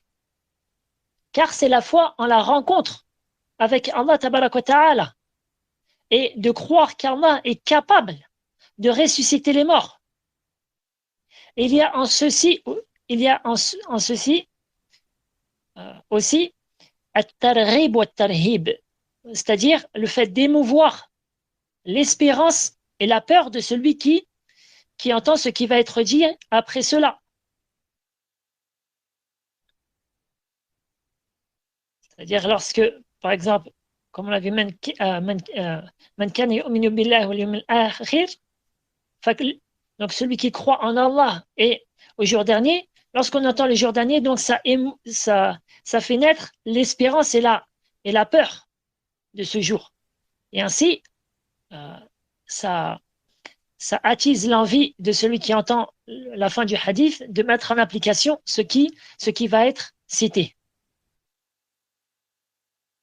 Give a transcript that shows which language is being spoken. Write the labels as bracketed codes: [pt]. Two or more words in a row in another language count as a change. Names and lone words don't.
[fr] Car c'est la foi en la rencontre avec Allah [ar] تبارك وتعالى [fr] et de croire qu'Allah est capable de ressusciter les morts. Et il y a en ceci aussi [ar] الترغيب والترهيب, [fr] c'est-à-dire le fait d'émouvoir l'espérance et la peur de celui qui entend ce qui va être dit après cela. C'est-à-dire lorsque, par exemple, comme on l'a vu, [ar] من كان يؤمن بالله واليوم الآخر, [fr] donc celui qui croit en Allah et au jour dernier, lorsqu'on entend le jour dernier, donc ça fait naître l'espérance et la peur de ce jour. Et ainsi, ça attise l'envie de celui qui entend la fin du hadith de mettre en application ce qui va être cité.